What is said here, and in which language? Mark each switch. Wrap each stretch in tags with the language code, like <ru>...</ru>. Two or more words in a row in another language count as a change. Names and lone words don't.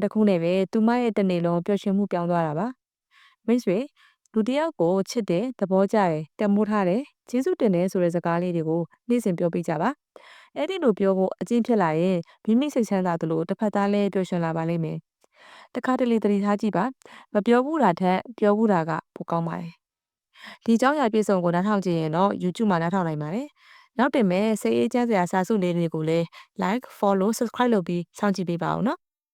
<my>တစ်ခုနဲ့ပဲသူမရဲ့တစ်နေ့လုံးပျော်ရွှင်မှုပြောင်းသွားတာပါမိတ်ဆွေလူတစ်ယောက်ကိုချစ်တယ်သဘောကျတယ်တန်မိုးထားတယ်ကျေးဇူးတင်တယ်ဆိုတဲ့စကားလေးတွေကိုနေ့စဉ်ပြောပြကြပါအဲ့ဒီလိုပြောဖို့အကျင့်ဖြစ်လာရင်မိမိစိတ်ချမ်းသာသလိုတစ်ဖက်သားလည်းပျော်ရွှင်လာပါလိမ့်မယ်တခါတလေသတိထားကြည့်ပါမပြောဘူးတာထက်ပြောဘူးတာကပိုကောင်းပါတယ်ဒီအကြောင်းအရာပြည့်စုံကိုနားထောင်ကြည့်ရင်တော့ YouTube မှာနားထောင်နိုင်ပါတယ်နောက်တင်မဲ့စိတ်အေးချမ်းစရာစာစုလေးတွေကိုလည်း</my> <en>like follow subscribe</en> <my>လုပ်ပြီးစောင့်ကြည့်ပေးပါဦးနော်</my>